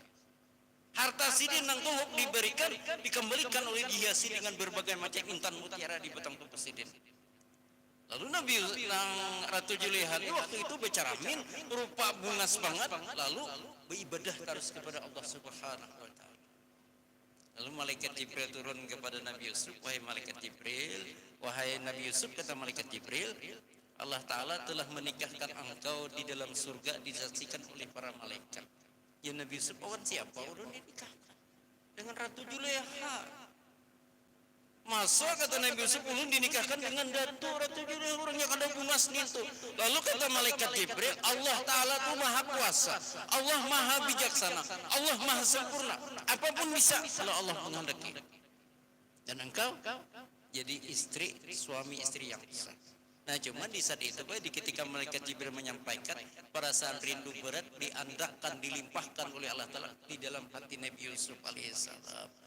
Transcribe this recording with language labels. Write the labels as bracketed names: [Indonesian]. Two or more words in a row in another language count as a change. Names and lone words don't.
[Indonesian] Harta [Banjar] sidin nang tuhuk [Indonesian] diberikan dikembalikan oleh dihiasi dengan berbagai macam intan mutiara di batang tubuh sidin. Lalu Nabi Ratu Juleha waktu itu [Banjar] bercaramin rupa bungas [Indonesian] banget, lalu beribadah terus kepada Allah [Arabic] سبحانه وتعالى. [Indonesian] Lalu malaikat Jibril turun kepada Nabi Yusuf, wahai malaikat Jibril, wahai Nabi Yusuf, kata malaikat Jibril, Allah taala telah menikahkan engkau di dalam surga disaksikan oleh para malaikat. Ya Nabi Yusuf, awan siapa orang dinikahkan dengan Ratu Juleha? Masa kata Nabi Yusuf ulun dinikahkan dengan datu Ratu Juleha, orangnya [Banjar] kada bungas [Indonesian] itu. Lalu kata malaikat Jibril, Allah taala itu Maha Kuasa, Allah Maha Bijaksana, Allah Maha Sempurna. Apapun bisa kalau Allah menghendaki. Dan engkau jadi istri, suami istri yang sah. Nah cuma di saat itu di ketika malaikat Jibril menyampaikan perasaan rindu berat diandakkan, dilimpahkan oleh Allah taala di dalam hati Nabi Yusuf alaihissalam.